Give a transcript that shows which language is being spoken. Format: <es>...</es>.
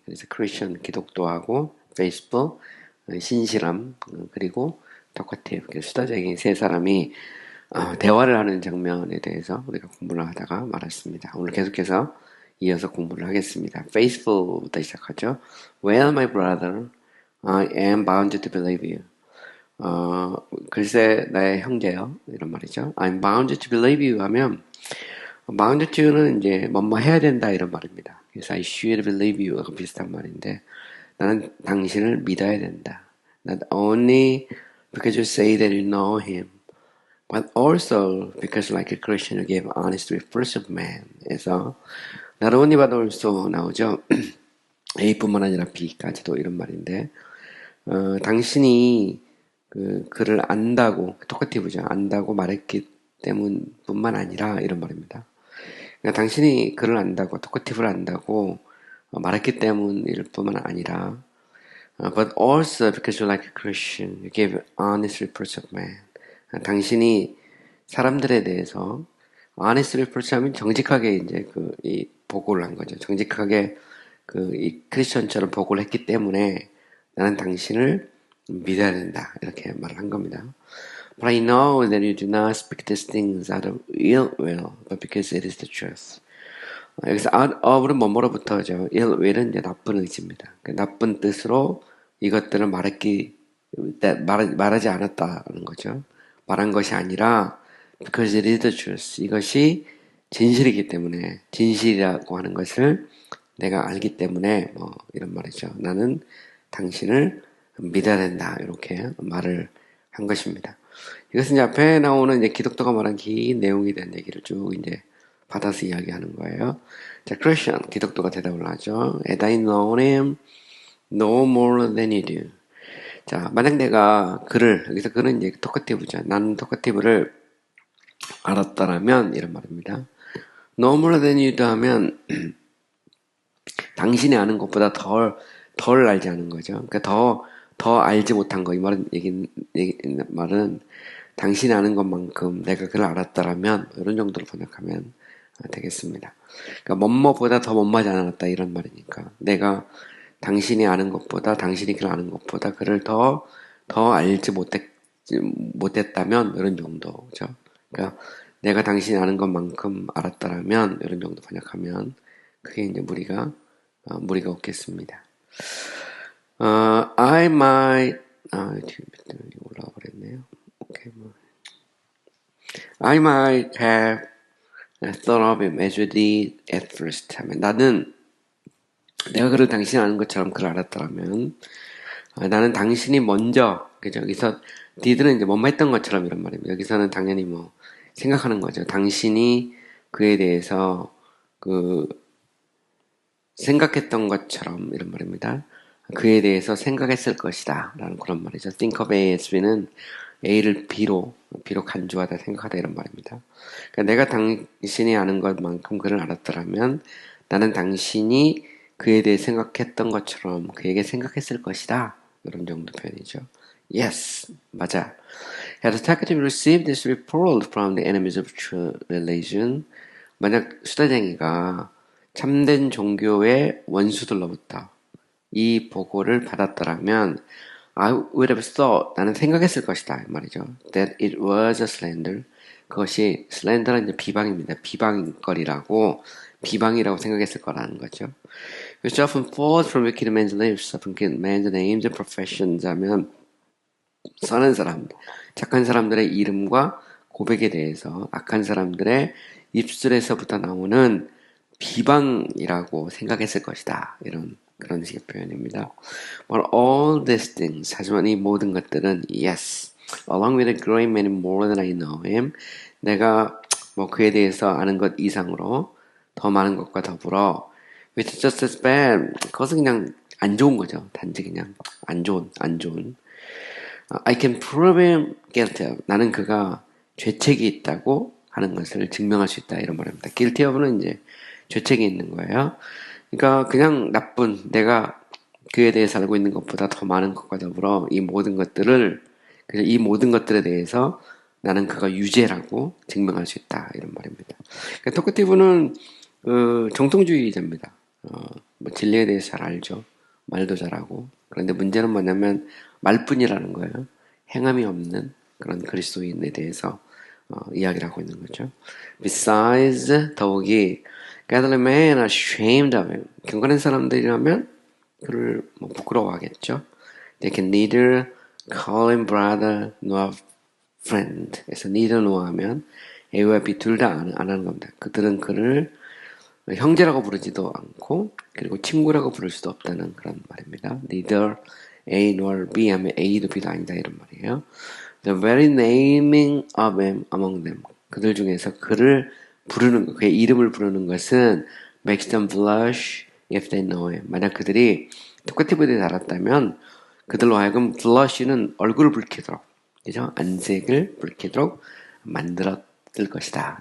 <ko>그래서 크리스천 기독교하고 페이스북, 신실함, 그리고 토커티브, 수다쟁이 세 사람이 대화를 하는 장면에 대해서 우리가 공부를 하다가 말았습니다. 오늘 계속해서 이어서 공부를 하겠습니다. 페이스북부터 시작하죠.</ko> <en>Well, my brother, I am bound to believe you.</en> <ko>글쎄, 나의 형제요. 이런 말이죠.</ko> <en>I'm bound to believe you</en> <ko>하면, bound to는 이제, 뭐뭐 해야 된다, 이런 말입니다. 그래서</ko> <en>I should believe you</en> <ko>하고 비슷한 말인데, 나는 당신을 믿어야 된다.</ko> <en>Not only because you say that you know him, but also because like a Christian you give honest reproach of man.</en> <ko>그래서,</ko> <en>not only but also</en> <ko>나오죠. A뿐만 아니라 B까지도 이런 말인데, 당신이 그를 안다고, 토커티브죠. 안다고 말했기 때문뿐만 아니라 이런 말입니다. 그러니까 당신이 그를 안다고, 토커티브를 안다고 말했기 때문일 뿐만 아니라</ko> <en>but also because you're like a Christian, you give honest reproach of man.</en> <ko>당신이 사람들에 대해서</ko> <en>honest reproach</en> <ko>하면 정직하게 이제 이 보고를 한 거죠. 정직하게 이 크리스천처럼 보고를 했기 때문에 나는 당신을 믿어야 된다. 이렇게 말을 한 겁니다.</ko> <en>But I know that you do not speak these things out of ill will, but because it is the truth.</en> <ko>여기서 out of는 뭐뭐로부터죠. ill will은 이제 나쁜 의지입니다. 나쁜 뜻으로 이것들을 말하지 않았다는 거죠. 말한 것이 아니라</ko> <en>because it is the truth.</en> <ko>이것이 진실이기 때문에 진실이라고 하는 것을 내가 알기 때문에 이런 말이죠. 나는 당신을 믿어야 된다. 이렇게 말을 한 것입니다. 이것은 이제 앞에 나오는 이제 기독교가 말한 긴 내용에 대한 얘기를 쭉 이제 받아서 이야기하는 거예요. 자, Christian, 기독교가 대답을 하죠.</ko> <en>As I know him no more than you do.</en> <ko>자, 만약 내가 여기서 그는 이제 토커티브죠. 나는 토커티브를 알았다라면, 이런 말입니다.</ko> <en>No more than you do</en> <ko>하면, 당신이 아는 것보다 덜 알지 않은 거죠. 그러니까 더 알지 못한 거. 이 말은 당신이 아는 것만큼 내가 그걸 알았다라면, 이런 정도로 번역하면 되겠습니다. 그러니까 뭐뭐보다 더 못마지 않았다, 이런 말이니까. 내가 당신이 아는 것보다, 당신이 그를 아는 것보다 그를 더 알지 못했다면, 이런 정도죠. 그러니까 내가 당신이 아는 것만큼 알았다라면, 이런 정도 번역하면, 그게 이제 무리가 없겠습니다.</ko> <en>I might,</en> <ko>올라와 버렸네요.</ko> <en>오케이, I might have thought of him as you did at first.</en> <ko>하면 나는 내가 그를 당신이 아는 것처럼 그를 알았더라면 나는 당신이 먼저, 그죠? 여기서 did는 이제 뭐뭐 했던 것처럼 이런 말입니다. 여기서는 당연히 생각하는 거죠. 당신이 그에 대해서 생각했던 것처럼 이런 말입니다. 그에 대해서 생각했을 것이다 라는 그런 말이죠.</ko> <en>think of A as B</en> <ko>는 A를 B로 간주하다, 생각하다 이런 말입니다. 그러니까 내가 당신이 아는 것만큼 그를 알았더라면 나는 당신이 그에 대해 생각했던 것처럼 그에게 생각했을 것이다. 이런 정도 표현이죠.</ko> <en>Yes,</en> <ko>맞아.</ko> <en>Had attacked to receive this report from the enemies of true religion.</en> <ko>만약 수다쟁이가 참된 종교의 원수들로부터 이 보고를 받았더라면</ko> <en>I would have thought,</en> <ko>나는 생각했을 것이다 말이죠.</ko> <en>That it was a slander.</en> <ko>그것이 slander는 이제 비방입니다. 비방거리라고, 비방이라고 생각했을 거라는 거죠.</ko> <en>Which often falls from wicked men's lips, from wicked men's names and professions</en> <ko>하면 선한 사람, 착한 사람들의 이름과 고백에 대해서 악한 사람들의 입술에서부터 나오는 비방이라고 생각했을 것이다. 그런 식의 표현입니다.</ko> <en>But all these things,</en> <ko>하지만 이 모든 것들은 yes,</ko> <en>along with a great many more than I know him.</en> <ko>내가 뭐 그에 대해서 아는 것 이상으로 더 많은 것과 더불어</ko> <en>with just as bad.</en> <ko>그것은 그냥 안 좋은 거죠. 단지 그냥 안 좋은.</ko> <en>I can prove him guilty of.</en> <ko>나는 그가 죄책이 있다고 하는 것을 증명할 수 있다. 이런 말입니다. guilty of는 이제 죄책이 있는 거예요. 그러니까 그냥 나쁜 내가 그에 대해서 알고 있는 것보다 더 많은 것과 더불어 이 모든 것들에 대해서 나는 그가 유죄라고 증명할 수 있다. 이런 말입니다. 그러니까 토커티브는 정통주의자입니다. 뭐 진리에 대해서 잘 알죠. 말도 잘하고. 그런데 문제는 뭐냐면 말뿐이라는 거예요. 행함이 없는 그런 그리스도인에 대해서 이야기를 하고 있는 거죠.</ko> <en>Besides,</en> <ko>더욱이</ko> <en>godly men are ashamed of him.</en> <ko>경건한 사람들이라면 그를 뭐 부끄러워하겠죠.</ko> <en>They can neither call him brother nor friend.</en> <ko>그래서</ko> <en>neither nor</en> <ko>하면 A와 B 둘 다 안 하는 겁니다. 그들은 그를 형제라고 부르지도 않고 그리고 친구라고 부를 수도 없다는 그런 말입니다.</ko> <en>Neither A nor B</en> <ko>하면 A도 B도 아니다 이런 말이에요.</ko> <en>The very naming of him among them.</en> <ko>그들 중에서 그를 부르는 것, 그의 이름을 부르는 것은</ko> <en>makes them blush if they know him.</en> <ko>만약 그들이 토커티브에 달았다면 그들로 하여금 blush는 얼굴을 붉히도록, 그죠? 안색을 붉히도록 만들었을 것이다.</ko>